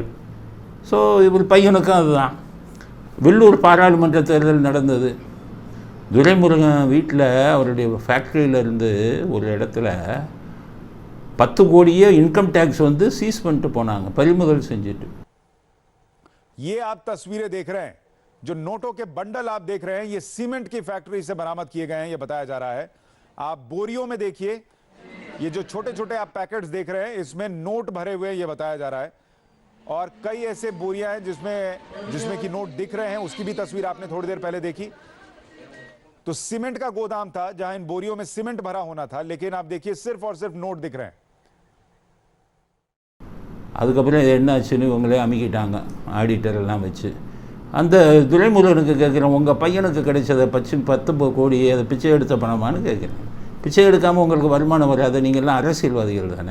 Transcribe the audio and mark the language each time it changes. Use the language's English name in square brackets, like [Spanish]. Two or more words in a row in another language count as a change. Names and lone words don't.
[Tamil] ஸோ இவர் பையனுக்கும் அதுதான். வெள்ளூர் பாராளுமன்ற தேர்தல் நடந்தது. துரைமுருகன் வீட்டில் அவருடைய ஃபேக்ட்ரியிலேருந்து ஒரு இடத்துல 10 கோடியே [English] income tax [Tamil] சீஸ் பண்ணிட்டு போனாங்க, பறிமுதல் செஞ்சுட்டு. [Hindi] ये आप तस्वीरें देख रहे हैं, जो नोटों के बंडल आप देख रहे हैं, ये सीमेंट की फैक्ट्री से बरामद किए गए हैं, ये बताया जा रहा है। आप बोरियों में देखिए, ये जो छोटे छोटे आप पैकेट्स देख रहे हैं, इसमें नोट भरे हुए ये बताया जा रहा है। और कई ऐसे बोरियां हैं जिसमें कि नोट दिख रहे हैं, उसकी भी तस्वीर आपने थोड़ी देर पहले देखी। तो सीमेंट का गोदाम था जहां इन बोरियों में सीमेंट भरा होना था, लेकिन आप देखिए सिर्फ और सिर्फ नोट दिख रहे हैं। [Tamil] அதுக்கப்புறம் என்ன ஆச்சுன்னு இவங்களே அமுக்கிட்டாங்க, ஆடிட்டர் எல்லாம் வச்சு. அந்த துரைமுருகனுக்கு கேட்குறேன், உங்கள் பையனுக்கு கிடைச்சதை 10 கோடி அதை பிச்சை எடுத்த பணமானு கேட்குறேன். பிச்சை எடுக்காமல் உங்களுக்கு வருமானம் வராது. நீங்கள்லாம் அரசியல்வாதிகள் தானே.